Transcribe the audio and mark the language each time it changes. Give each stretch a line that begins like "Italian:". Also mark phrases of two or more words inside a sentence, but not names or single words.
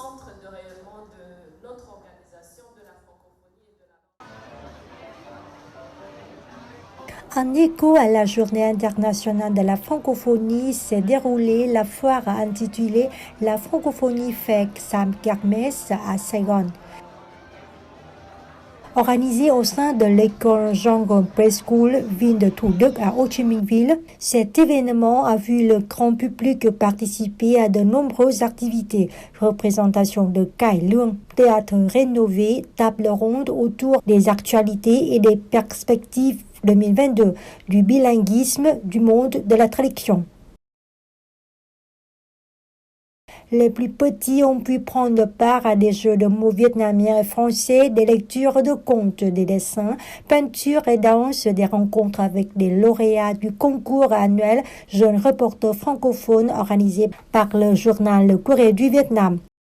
French: En écho à la Journée internationale de la francophonie, s'est déroulée la foire intitulée La francophonie FEC Sam Kermesse à Saigon. Organisée au sein de l'école Jong Preschool Vinh de Thủ Đức à Ho Chi Minh Ville, cet événement a vu le grand public participer à de nombreuses activités, représentation de
Vietnamese: cai lương,
French: théâtre rénové, table ronde autour des actualités et des perspectives 2022, du bilinguisme, du monde de la traduction. Les plus petits ont pu prendre part à des jeux de mots vietnamiens et français, des lectures de contes, des dessins, peintures et danses, des rencontres avec des lauréats du concours annuel Jeunes reporters francophones organisé par le journal Le Courrier du Vietnam.